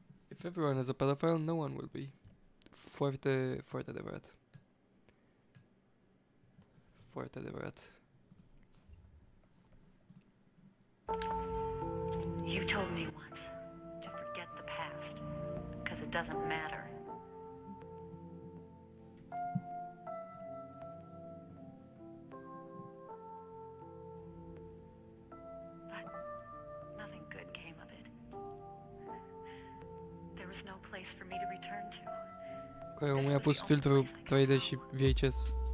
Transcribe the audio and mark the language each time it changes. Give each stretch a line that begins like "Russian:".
English: If everyone is a pedophile, no one will be.
Romanian: Foarte, foarte adevărat. Foarte adevărat.
English: You told me once to forget the past, because it doesn't matter. But nothing good came of it. There was no place for me to return to.
Romanian: Care omul i-a pus filtrul 3D și VHS.